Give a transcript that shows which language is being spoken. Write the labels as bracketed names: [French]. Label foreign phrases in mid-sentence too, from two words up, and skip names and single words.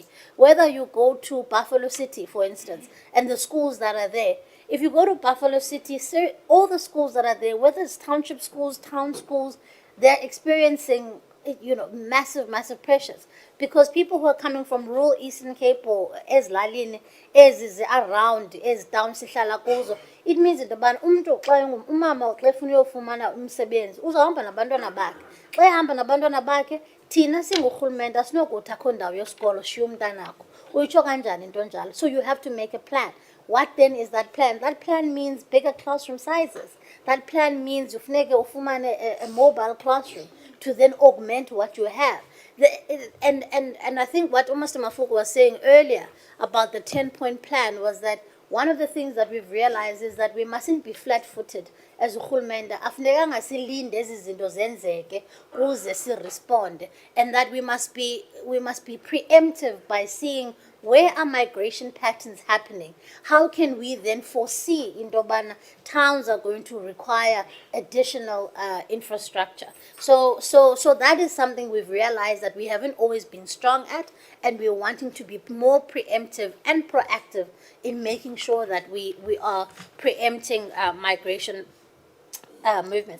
[English] Whether you go to Buffalo City, for instance, and the schools that are there. If you go to Buffalo City, all the schools that are there, whether it's township schools, town schools, they're experiencing, massive pressures, because people who are coming from rural Eastern Cape or ezilalini around down [Xhosa] sihlala kuzo, [English] it means that [Xhosa] umuntu xa umama xa efuna uyofumana umsebenzi uzahamba nabantwana bakhe. Xa ehamba nabantwana bakhe, thina singurhulumente asinokuthi akho ndawo yesikolo shiya umntanakho. Uyitsho kanjani into njalo? [English] So you have to make a plan. What then is that plan? That plan means bigger classroom sizes. That plan means [Xhosa] ufuneke ufumane [English] a mobile classroom to then augment what you have. And I think what Mr. Mafuko was saying earlier about the 10-point plan was that one of the things that we've realized is that we mustn't be flat-footed as urhulumente. [Xhosa] Afunekanga silinde ezi zinto zenzeke kuze siresponde, [English] and that we must be preemptive by seeing where are migration patterns happening. How can we then foresee into bana towns are going to require additional infrastructure? So that is something we've realized that we haven't always been strong at, and we're wanting to be more preemptive and proactive in making sure that we are preempting migration movements.